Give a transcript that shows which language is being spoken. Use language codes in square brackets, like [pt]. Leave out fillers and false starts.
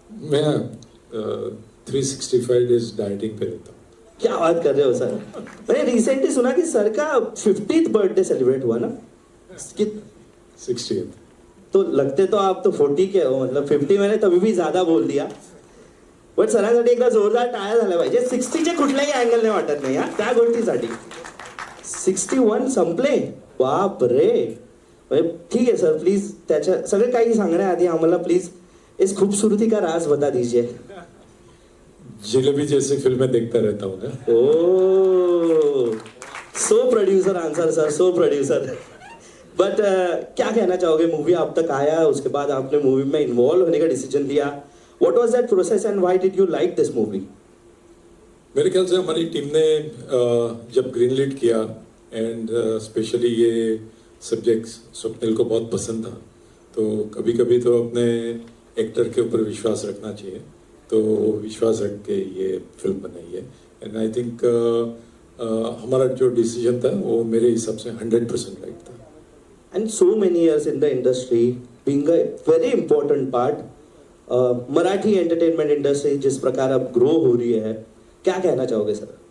[hi] मैं 365 days dieting पे रहता हूँ. क्या बात कर रहे हो सर. मैंने रिसेंटली सुना कि सर का 50th बर्थडे सेलिब्रेट हुआ ना? 60th. तो लगते तो आप तो 40 के हो, मतलब 50 मैंने तभी भी ज्यादा बोल दिया. [mr] बट सरांसाठी एकदा जोरदार टाळ्या झाल्या पाहिजे. 60चे कुठल्याही अँगलने वाटत नाही हा त्या गोष्टीसाठी. 61 संपले, बाप रे. [hi] ठीक है सर, [mr] प्लीज त्याच्या सगळे काही सांगण्याआधी आम्हाला प्लीज [hi] इस खूबसूरती का राज बता दीजिए. जिलेबी जैसी फिल्में देखता रहता हूँ ना. [en] Oh, so producer answer sir, so producer. [hi] But क्या कहना चाहोगे? मूवी अब तक आया, उसके बाद आपने मूवी में इन्वॉल्व होने का डिसीजन लिया. [en] What was that process and why did you like this movie? [hi] मेरे ख्याल से हमारी टीम ने जब ग्रीन लीड किया एंड स्पेशली ये सब्जेक्ट स्वप्निल को बहुत पसंद था, तो कभी कभी तो अपने एक्टर के ऊपर विश्वास रखना चाहिए. तो विश्वास रख के ये फिल्म बनाई है. [en] and I think [hi] हमारा जो डिसीजन था वो मेरे हिसाब से 100% राइट था. [en] And so many years in the industry, being a very important part, [hi] Marathi entertainment industry जिस प्रकार अब ग्रो हो रही है, क्या कहना चाहोगे सर?